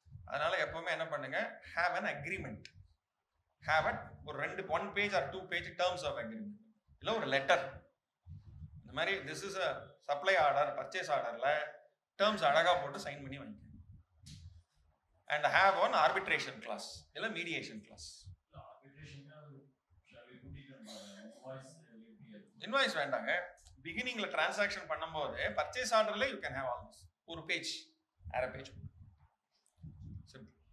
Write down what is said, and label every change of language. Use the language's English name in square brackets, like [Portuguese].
[Tamil] அதனால எப்பவுமே என்ன பண்ணுங்க, [English] have an agreement, have at ஒரு 1 page or 2 page terms of agreement, [Tamil] இல்லை ஒரு லெட்டர். இந்த மாதிரி [English] this is a supply order, [Tamil] purchase ஆர்டர்ல டேர்ம்ஸ் அழகா போட்டு சைன் பண்ணி வாங்கிக்கணும். [English] And have one arbitration clause இல்லை mediation clause. arbitration, shall we put it in invoice? Will be a [Tamil] invoice வேண்டாங்க, பிகினிங்ல டிரான்சாக்ஷன் பண்ணும்போது பர்ச்சேஸ் ஆர்டர்ல [English] you can have all this, [Tamil] ஒரு பேஜ் அரை பேஜ் சிம்பிள்.